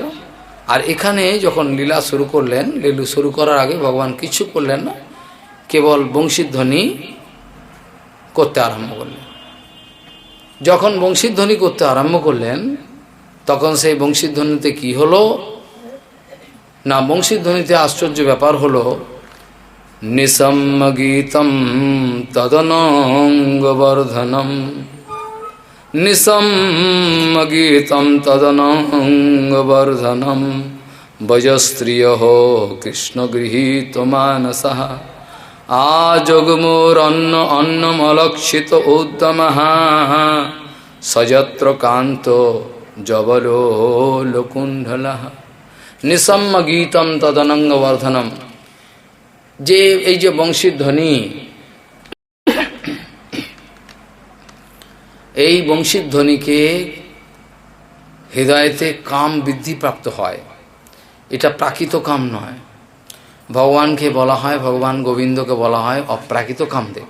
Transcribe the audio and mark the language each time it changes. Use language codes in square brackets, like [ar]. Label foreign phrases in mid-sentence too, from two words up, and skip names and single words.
[bn] আর এখানে যখন লীলা শুরু করলেন, লীলা শুরু করার আগে ভগবান কিছু করলেন না, কেবল বংশীধ্বনি করতে আরম্ভ করলেন। যখন বংশীধ্বনি করতে আরম্ভ করলেন, তখন সেই বংশীধ্বনিতে কি হলো না, বংশীধ্বনিতে আশ্চর্য ব্যাপার হলো निसम्मगीतं [sa] तदनङ्गवर्धनम् निसम्मगीतं तदनङ्गवर्धनम् भजस्त्रियः कृष्णगृहीतमानसः आजग्मुरन्न अन्नमलक्षित उद्दमः सजत्र कान्तो जबलोलकुण्डलः निसम्मगीतं तदनङ्गवर्धनम्। [bn] যে এই যে বংশীর ধ্বনি, এই বংশীর ধ্বনিকে হৃদয়তে কাম বৃদ্ধি প্রাপ্ত হয়, এটা প্রাকৃত কাম নয়। ভগবানকে বলা হয়, ভগবান গোবিন্দকে বলা হয় অপ্রাকৃত কামদেব।